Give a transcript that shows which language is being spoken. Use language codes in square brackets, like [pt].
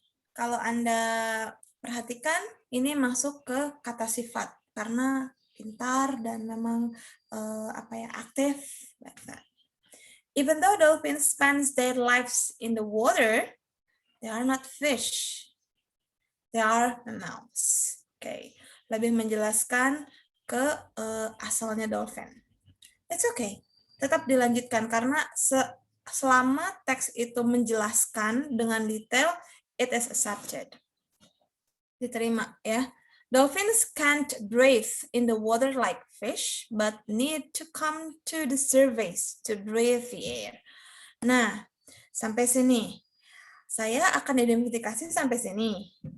[id] Kalau Anda perhatikan, ini masuk ke kata sifat karena pintar dan memang aktif. [en] Like that. Even though dolphins spend their lives in the water, they are not fish. They are mammals. Okay. [id] Lebih menjelaskan ke asalnya dolphin. [en] It's okay. [id] Tetap dilanjutkan karena selama teks itu menjelaskan dengan detail, [en] it is accepted. [id] Diterima ya. [en] Dolphins can't breathe in the water like fish, but need to come to the surface to breathe the air. [id] Nah, sampai sini. Saya akan identifikasi sampai sini.